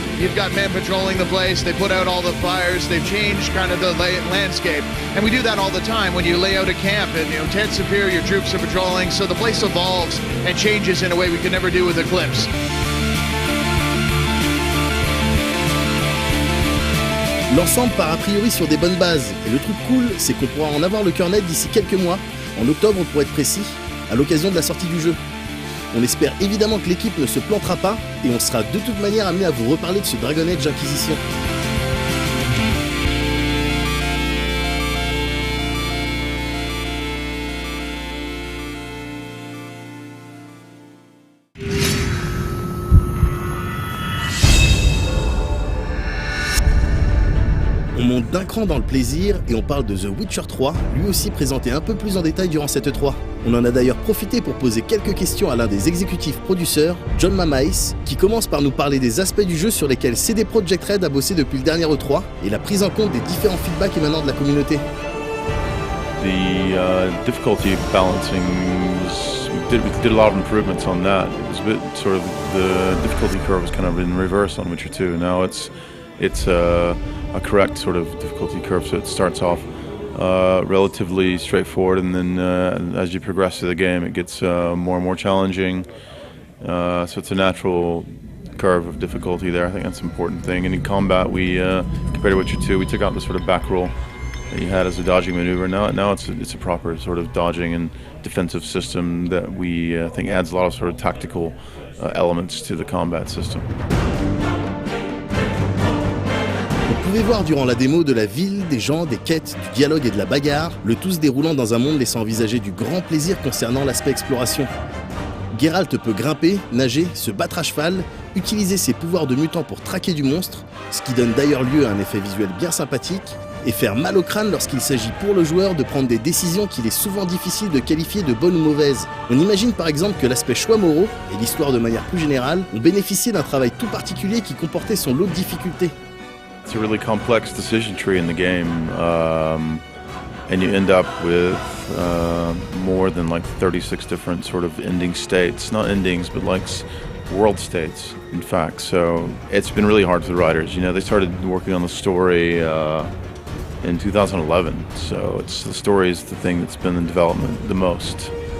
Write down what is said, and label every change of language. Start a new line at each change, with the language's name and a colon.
English: you've got men patrolling the place, they put out all the fires, they've changed kind of the landscape. And we do that all the time when you lay out a camp and tents appear, your troops are patrolling, so the place evolves and changes in a way we could never do with Eclipse.
French: L'ensemble part a priori sur des bonnes bases, et le truc cool, c'est qu'on pourra en avoir le cœur net d'ici quelques mois, en octobre pour être précis, à l'occasion de la sortie du jeu. On espère évidemment que l'équipe ne se plantera pas, et on sera de toute manière amené à vous reparler de ce Dragon Age Inquisition. On monte d'un cran dans le plaisir et on parle de The Witcher 3, lui aussi présenté un peu plus en détail durant cette E3. On en a d'ailleurs profité pour poser quelques questions à l'un des exécutifs producteurs, John Mamais, qui commence par nous parler des aspects du jeu sur lesquels CD Projekt Red a bossé depuis le dernier E3 et la prise en compte des différents feedbacks émanant de la communauté.
English: The difficulty balancing we did a lot of improvements on that. It was a bit sort of the difficulty curve was kind of in reverse on Witcher 2. Now it's a correct sort of difficulty curve, so it starts off relatively straightforward, and then as you progress through the game it gets more and more challenging, so it's a natural curve of difficulty there. I think that's an important thing. And in combat, we compared to Witcher 2, we took out the sort of back roll that you had as a dodging maneuver. Now it's a proper sort of dodging and defensive system that we think adds a lot of sort of tactical elements to the combat system.
French: Vous pouvez voir durant la démo de la ville, des gens, des quêtes, du dialogue et de la bagarre, le tout se déroulant dans un monde laissant envisager du grand plaisir concernant l'aspect exploration. Geralt peut grimper, nager, se battre à cheval, utiliser ses pouvoirs de mutant pour traquer du monstre, ce qui donne d'ailleurs lieu à un effet visuel bien sympathique, et faire mal au crâne lorsqu'il s'agit pour le joueur de prendre des décisions qu'il est souvent difficile de qualifier de bonnes ou mauvaises. On imagine par exemple que l'aspect choix moraux, et l'histoire de manière plus générale, ont bénéficié d'un travail tout particulier qui comportait son lot de difficultés.
English: It's a really complex decision tree in the game, and you end up with more than like 36 different sort of ending states. Not endings, but like world states, in fact. So it's been really hard for the writers. They started working on the story in 2011, so the story is the thing that's been in development the most.